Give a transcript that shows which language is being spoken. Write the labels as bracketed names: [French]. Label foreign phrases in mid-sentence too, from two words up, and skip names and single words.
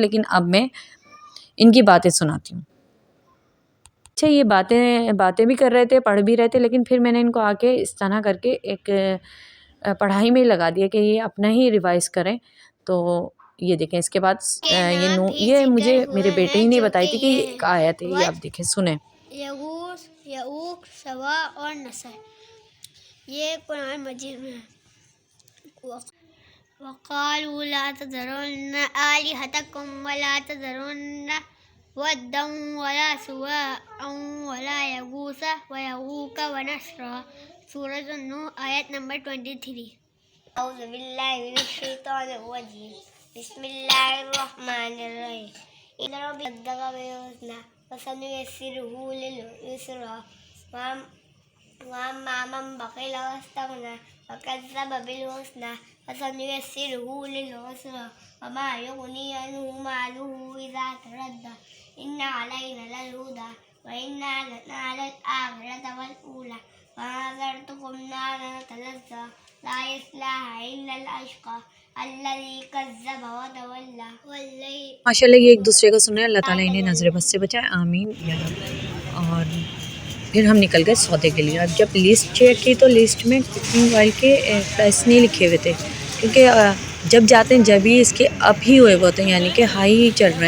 [Hindi] लेकिन अब मैं इनकी बातें सुनाती हूँ। अच्छा, ये बातें भी कर रहे थे, पढ़ भी रहे थे, लेकिन फिर मैंने इनको आके इस तरह करके एक पढ़ाई में लगा दिया कि ये अपना ही रिवाइज़ करें। तो ये देखें इसके बाद ये मुझे मेरे बेटे ही ने बताई थी कि ये एक आयत है, ये आप देखें, सुने। यगूस, यऊक, सवा और नसर, ये कुरान मजीद में है। [Arabic] وقالوا لا تذرن آلهتكم ولا تذرن ودا ولا سواعا ولا يغوث ويعوق ونسرا. [Hindi] सूरह नूह आयत नंबर 23। [Arabic] أعوذ بالله من الشيطان الرجيم بسم الله الرحمن الرحيم. إن ربي صدق بالحسنى فسنيسره لليسرى وأما من بخل واستغنى وكذب بالحسنى فسنيسره للعسرى وما يغني عنه ماله إذا تردى إن علينا للهدى وإن لنا للآخرة والأولى فأنذرتكم نارا تلظى لا يصلاها إلا الأشقى الذي كذب وتولى والليل [Hindi] माशाल्लाह ये एक दूसरे को सुने, अल्लाह ताला इन्हें नज़र बद से बचाए, [Arabic] آمين يا رب. [Hindi] और फिर हम निकल गए सौदे के लिए। अब जब लिस्ट चेक की तो लिस्ट में [English] cooking oil [Hindi] के प्राइस नहीं लिखे हुए थे, क्योंकि जब जाते हैं जब ही इसके अप ही हुए होते हैं, यानी कि हाई ही चल रहे हैं।